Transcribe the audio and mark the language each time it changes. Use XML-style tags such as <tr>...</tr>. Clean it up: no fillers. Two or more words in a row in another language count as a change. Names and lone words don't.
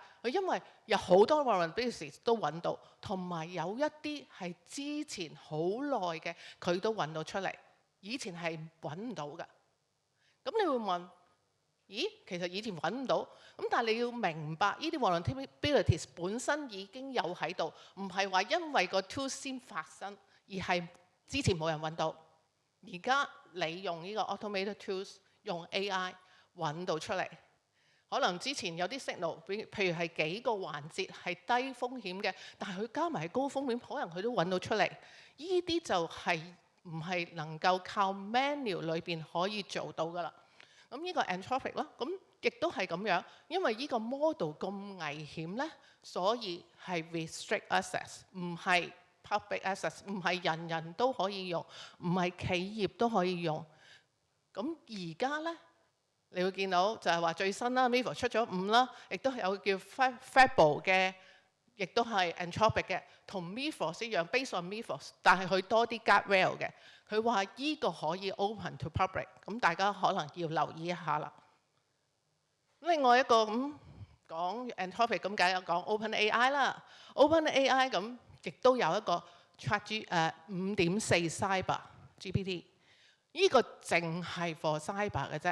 <yue>佢因為有好多 vulnerabilities 都揾到，同埋有一啲係之前好耐嘅佢都揾到出嚟，以前係揾唔到㗎。咁你會問：咦，其實以前揾唔到，咁但係你要明白呢啲 vulnerabilities 本身已經有喺度，唔係話因為個 tool 先發生，而係之前冇人揾到。而家你用呢個</yue> <en>automated tools</en> <yue>用 AI 揾到出嚟，可能之前有啲 signal， 譬如係幾個環節係低風險嘅，但係佢加埋係高風險，可能佢都揾到出嚟。呢啲就係唔係能夠靠 manual 裏邊可以做到㗎啦。咁呢個 Anthropic 咯，咁亦都係咁樣，因為呢個 model 咁危險咧，所以係</yue> <en>restrict access，</en> <yue>唔係</yue> <en>public access，</en> <yue>唔係人人都可以用，唔係企業都可以用。咁而家咧，你會見到就係話最新啦 Mythos 出咗5啦，亦都有叫 Fable 嘅，亦都係 Anthropic 嘅，同 Mythos 一樣</yue> <en>based on Mythos，</en> <yue>但係佢多啲 guardrail 嘅。佢話依個可以</yue> <en>open to public，</en> <yue>咁大家可能要留意一下啦。另外一個咁講 Anthropic 咁梗係講 OpenAI 啦 ，OpenAI 咁亦都有一個 5.4 Cyber GPT， 呢個淨係</yue> <en>for cyber</en> <yue>嘅啫。</yue>